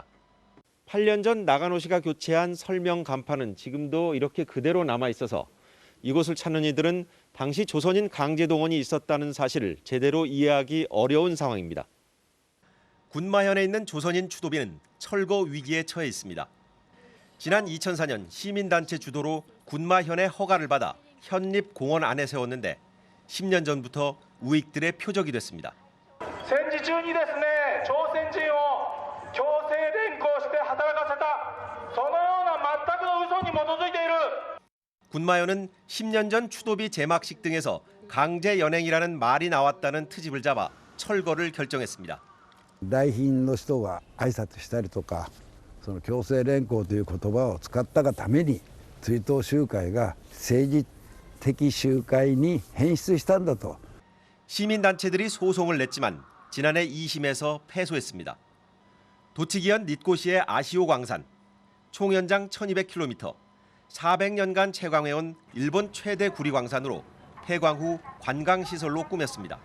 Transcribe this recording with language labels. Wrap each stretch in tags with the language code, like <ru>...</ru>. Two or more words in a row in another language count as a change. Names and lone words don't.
<ko>8년 전 나가노 씨가 교체한 설명 간판은 지금도 이렇게 그대로 남아 있어서 이곳을 찾는 이들은 당시 조선인 강제 동원이 있었다는 사실을 제대로 이해하기 어려운 상황입니다. 군마현에 있는 조선인 추도비는 철거 위기에 처해 있습니다. 지난 2004년 시민단체 주도로 군마현의 허가를 받아 현립 공원 안에 세웠는데 10년 전부터 우익들의 표적이 됐습니다.</ko> <ja>戦時中にですね、朝鮮人を強制連行して働かせたそのような全くの嘘に基づいている。</ja> <ko>군마현은 10년 전 추도비 제막식 등에서 강제 연행이라는 말이 나왔다는 트집을 잡아 철거를 결정했습니다.</ko> <ja>来賓の人が挨拶したりとか、その強制連行という言葉を使ったがために追悼集会が政治的集会に変質したんだと。</ja> <ko>시민단체들이 소송을 냈지만 지난해 2심에서 패소했습니다. 도치기현 닛고시의 아시오 광산, 총연장 1200km, 400년간 채광해온 일본 최대 구리광산으로 폐광 후 관광시설로 꾸몄습니다.</ko>